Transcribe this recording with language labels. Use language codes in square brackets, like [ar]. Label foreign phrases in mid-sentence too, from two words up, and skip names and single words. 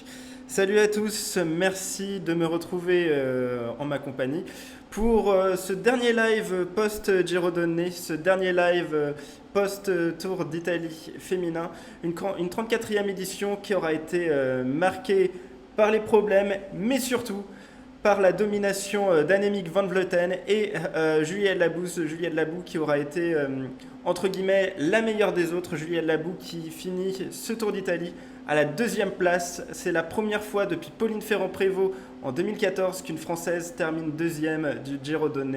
[fr] Salut à tous, merci de me retrouver en ma compagnie pour ce dernier live post-Giro Donné, ce dernier live post-Tour d'Italie féminin, une 34e édition qui aura été marquée par les problèmes, mais surtout par la domination d'Annemiek van Vleuten et Juliette Labou qui aura été entre guillemets la meilleure des autres. Juliette Labou qui finit ce Tour d'Italie à la deuxième place. C'est la première fois depuis Pauline Ferrand-Prévot en 2014 qu'une Française termine deuxième du Giro Donné.